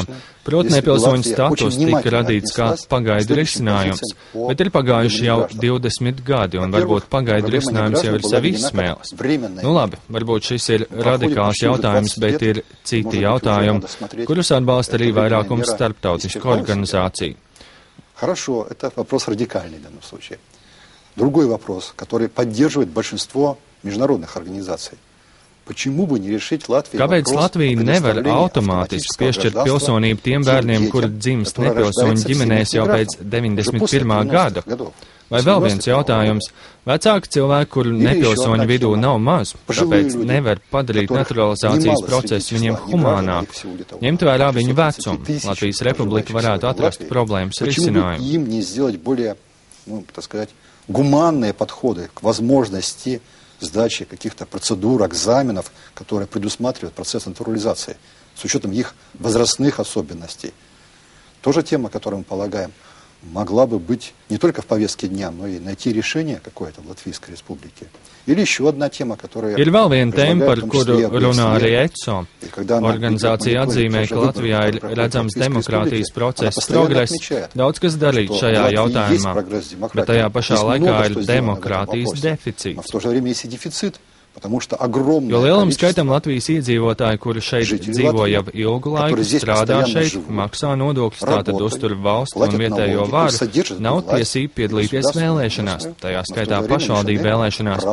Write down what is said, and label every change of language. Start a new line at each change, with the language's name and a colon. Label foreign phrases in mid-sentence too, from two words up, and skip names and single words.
Latvian: Proti, nepilsoņu status tika radīts kā pagaidu risinājums, bet ir pagājuši jau 20 gadi, un varbūt pagaidu risinājums jau ir sevi izsmēlis. Nu labi, varbūt šis ir radikāls jautājums, bet ir citi jautājumi, kurus atbalsta arī vairākums starptautisku organizāciju.
Russian: Хорошо, это вопрос радикальный в данном случае. Другой вопрос, который поддерживает большинство международных организаций. Почему бы не решить Латвии
Latvian: Kāpēc Latvija nevar automātiski piešķirt pilsonību tiem bērniem, kuri dzimst nepilsoņu ģimenēs jau pēc 91. gada? Vai vēl viens jautājums? Vecāki cilvēki, kuru nepilsoņu vidū nav maz, tāpēc nevar padarīt naturalizācijas procesu viņiem humānāku. Ņemt vērā viņu vecumu. Latvijas Republika varētu atrast problēmas risinājumu.
Russian: Гуманные подходы к возможности сдачи каких-то процедур, экзаменов, которые предусматривают процесс натурализации, с учетом их возрастных особенностей. Тоже тема, которую мы полагаем, могла бы быть не только в повестке дня, но и найти решение какое-то в Латвийской Республике. Или еще одна тема, которая...
Latvian: Ir vēl viena tēma, par kuru runā arī ECO. Organizācija atzīmē, ka Latvijā ir redzams demokrātijas process progress, daudz kas darīt šajā jautājumā, bet tajā pašā laikā ir demokrātijas deficīts. Jo lielam skaitam Latvijas iedzīvotāji, kuri šeit dzīvo jau ilgu laiku, strādā šeit, maksā nodokļus, tātad uztur valstu un vietējo varu, nav tiesību piedalīties vēlēšanās, tajā skaitā pašvaldību vēlēšanās.